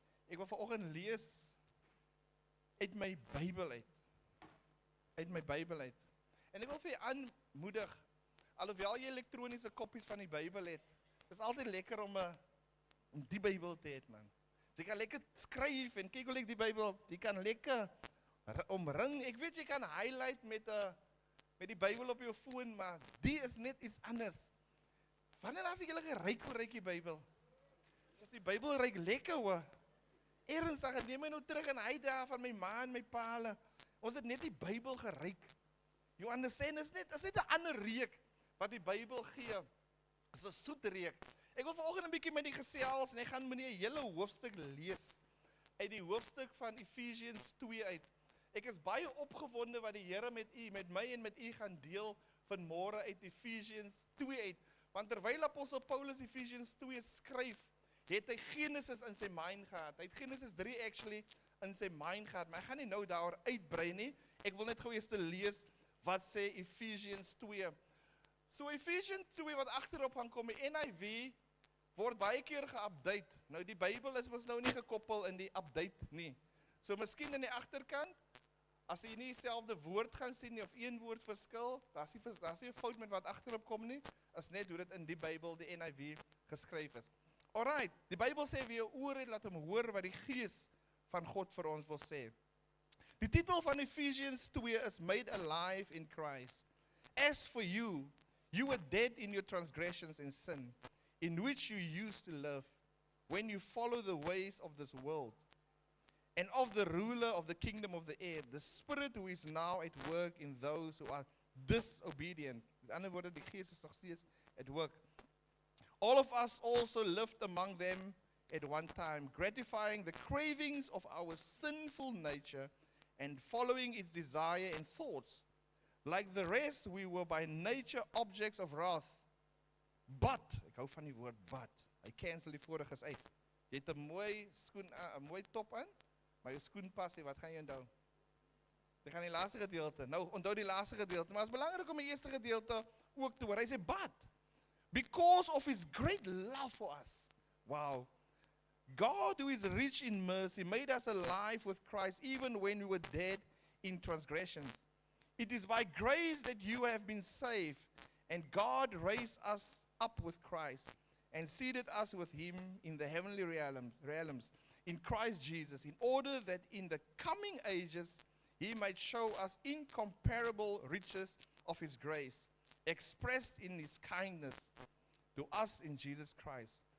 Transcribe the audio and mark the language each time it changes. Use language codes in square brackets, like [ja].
[af] Ek wil vanoggend lees uit my Bybel uit. Uit my Bybel uit. En ek wil vir julle aanmoedig, alhoewel jy elektroniese koppies van die Bybel het, is altyd lekker om die Bybel te hê, man. Jy kan lekker skryf en kyk hoe lyk die Bybel. Jy kan lekker omring. Ek weet jy kan highlight met die Bybel op jou foon, maar die is net iets anders. Wanneer as ek julle geryk hoe ryk die Bybel? As die Bybel ryk lekker hoor. Ernstig, neem my nou terug in hy dae van my ma en my pa. Ons het net die Bybel geryk. You understand, is net 'n ander reuk wat die Bybel gee. Is 'n soet reuk. Ek wil vanoggend 'n bietjie met die gesels en ek gaan meneer 'n hele hoofstuk lees uit die hoofstuk van Efesiërs 2 uit. Ek is baie opgewonde wat die Here met u, met my en met u gaan deel vanmôre uit Efesiërs 2 uit. Want terwyl apostel Paulus Efesiërs 2 skryf, het hy Genesis in sy mind gehad. Hy het Genesis 3 actually in sy mind gehad, maar ek gaan nie nou daaroor uitbrei nie. Ek wil net gou eers te lees wat sê Efesiërs 2. So Efesiërs 2 wat agterop gaan kom, die NIV word baie keer geupdate. Nou die Bybel is mos nou nie gekoppel in die update nie. So miskien in die agterkant, as jy nie dieselfde woord gaan sien nie of een woord verskil, daar's nie 'n fout met wat agterop kom nie, is net hoe dit in die Bybel, die NIV geskryf is. Alright, die Bybel sê wie 'n oor het, laat hom hoor wat die Gees van God vir ons wil sê. Die titel van Ephesians 2 is [en] Made Alive in Christ. As for you, you were dead in your transgressions and sin, in which you used to live, when you follow the ways of this world, and of the ruler of the kingdom of the air, the spirit who is now at work in those who are disobedient. [af] Met ander woorde, die Gees is nog steeds [en] at work. All of us also lived among them at one time, gratifying the cravings of our sinful nature and following its desire and thoughts. Like the rest, we were by nature objects of wrath. [af] But, ek hou van die woord but, hy cancel die voriges uit. Jy het 'n mooi skoen, 'n mooi top aan, maar jou skoen pas nie, wat gaan jy onthou? Jy gaan die laaste gedeelte. Nou, onthou die laaste gedeelte, maar het is belangrik om die eerste gedeelte ook te hoor. Hy sê, [en] but, because of his great love for us. Wow. God, who is rich in mercy, made us alive with Christ even when we were dead in transgressions. It is by grace that you have been saved, and God raised us up with Christ and seated us with him in the heavenly realms in Christ Jesus, in order that in the coming ages he might show us incomparable riches of his grace, expressed in his kindness to us in Jesus Christ.